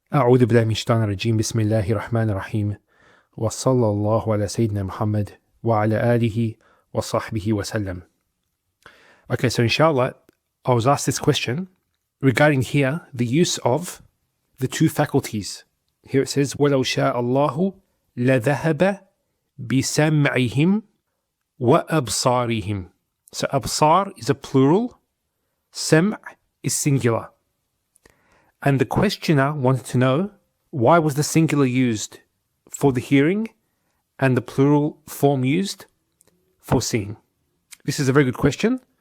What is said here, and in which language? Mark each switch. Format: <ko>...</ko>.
<ar>أعوذ بالله من الشيطان الرجيم بسم الله الرحمن الرحيم وصلى الله على سيدنا محمد وعلى آله وصحبه وسلم.</ar> <en>Okay, so inshallah, I was asked this question regarding here the use of the two faculties. Here it says,</en> <ar>وَلَوْ شَاءَ اللَّهُ لَذَهَبَ بِسَمْعِهِمْ وَأَبْصَارِهِمْ.</ar> <en>So absar is a plural, sam' is singular. And the questioner wanted to know, why was the singular used for the hearing and the plural form used for seeing? This is a very good question.</en>